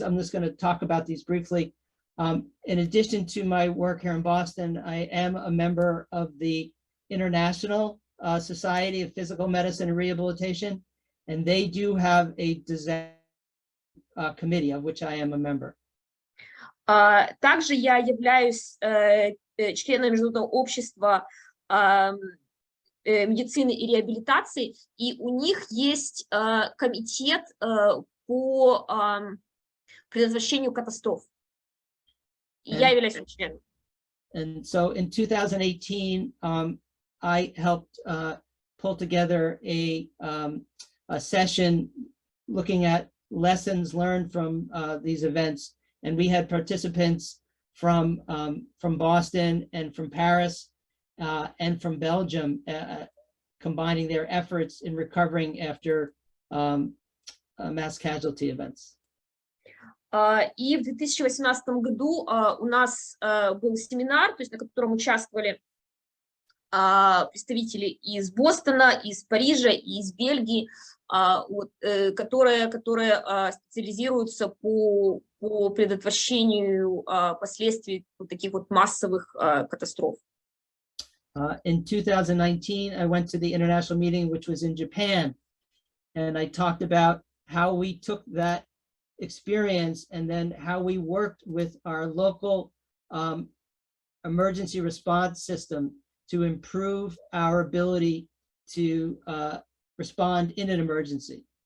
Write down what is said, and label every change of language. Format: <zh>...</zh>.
<en>I'm just going to talk about these briefly. In addition to my work here in Boston, I am a member of the International Society of Physical Medicine and Rehabilitation, and they do have a disaster committee of which I am a member.</en> <ru>Также я являюсь членом Международного общества медицины и реабилитации, и у них есть комитет по предотвращению катастроф. И я являюсь членом.</ru> <en>And so in 2018, I helped pull together a session looking at lessons learned from these events. And we had participants from Boston and from Paris and from Belgium, combining their efforts in recovering after mass casualty events.</en> <ru>И в 2018 году у нас был семинар, то есть на котором участвовали представители из Бостона, из Парижа, из Бельгии, вот, которые специализируются по предотвращению последствий вот таких вот массовых катастроф.</ru> <en>In 2019, I went to the international meeting, which was in Japan, and I talked about how we took that experience and then how we worked with our local emergency response system to improve our ability to respond in an emergency.</en>